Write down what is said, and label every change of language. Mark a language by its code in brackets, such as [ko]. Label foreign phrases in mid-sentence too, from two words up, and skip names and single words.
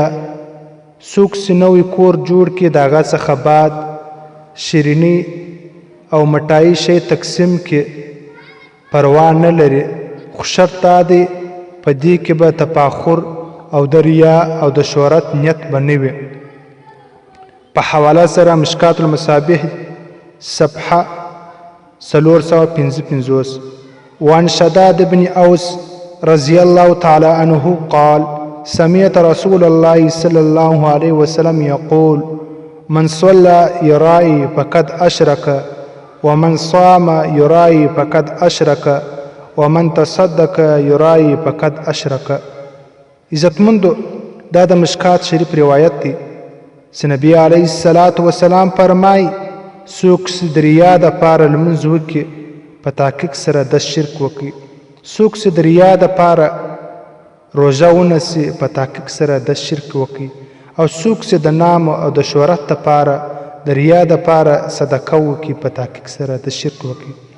[ps] څوک چې نوی کور جوړ کړي د هغه څخه بعد شیریني او مټایي شی تقسیم کړي پروا نه لري، خو شرط دا دی په دې کې به تفاخر او د ریا او د شهرت نیت به نه وي. په حواله سره مشکات المصابیح صفحه 455. [ar] وعن شداد بن اوس رضی الله تعالی عنه قال سمعت رسول الله صلی الله علیه وسلم یقول من صلى يرائي فقد اشرك ومن صام يرائي فقد اشرك ومن تصدق يرائي فقد اشرك. [ps] عزتمندو، دا د مشکات شریف روایت دی چې نبی [ar] علیه الصلاة والسلام [ps] فرمای څوک چې د ریا دپاره لمونځ وکړي په تحقیق سره د شرک وکړي، څوک چې د ریا دپاره روژه ونیسي په تحقیق سره د شرک وکړي، او څوک چې د نام او د شهرت دپاره د ریا دپاره صدقه وکړي په تحقیق سره د شرک وکړي.